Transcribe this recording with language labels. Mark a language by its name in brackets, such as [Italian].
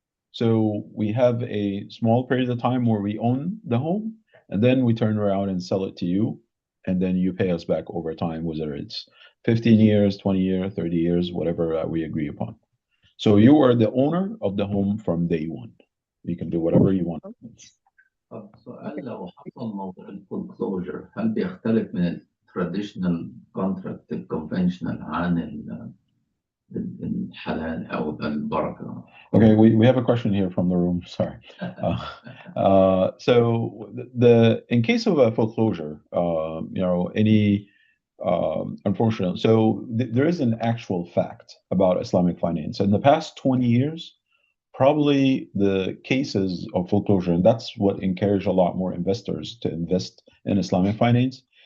[English] So we have a small period of time where we own the home, and then we turn around and sell it to you, and then you pay us back over time, whether it's 15 years, 20 years, 30 years, whatever we agree upon. So you are the owner of the home from day one. You can do whatever you want. [Arabic] طب سؤال لو حصل موضوع الفولكلوجر هل بيختلف من التراديشنال كونتراكت الكونفنشنال عن الحلال أو البركة؟ [English] Okay, we have a question here from the room. Sorry. So in case of a foreclosure, any unfortunate. So there is an actual fact about Islamic finance. In the past 20 years, probably the cases of foreclosure, and that's what encouraged a lot more investors to invest in Islamic finance.